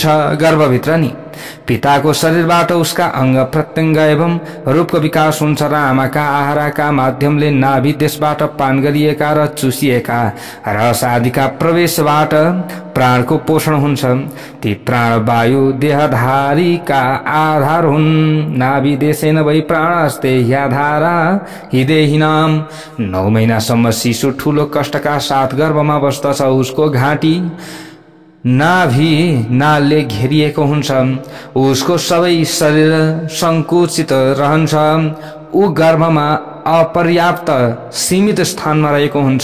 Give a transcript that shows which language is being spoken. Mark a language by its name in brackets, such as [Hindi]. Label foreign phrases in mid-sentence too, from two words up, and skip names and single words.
[Nepali] गर्भभित्र नि पिताको शरीरबाट उसका अंग प्रत्यंग एवं रूपको विकास हुन्छ र आमाका आहारका माध्यमले नाभि देशबाट पान गरिएका र चुसिएका रस आदिका प्रवेशबाट प्राणको पोषण हुन्छ। ती प्राण वायु देहधारीका आधार हुन्। [Sanskrit] नाभि देशेन वै प्राणस्ते ह्याधारा हिदेहिनाम। [Nepali] 9 महिनासम्म शिशु ठूलो कष्टका साथ गर्भमा बस्दछ। उसको घाँटी नाभि नालले घेरिएको हुन्छ। उसको सबै शरीर संकुचित रहन्छ। ऊ गर्भमा अपर्याप्त सीमित स्थानमा रहेको हुन्छ।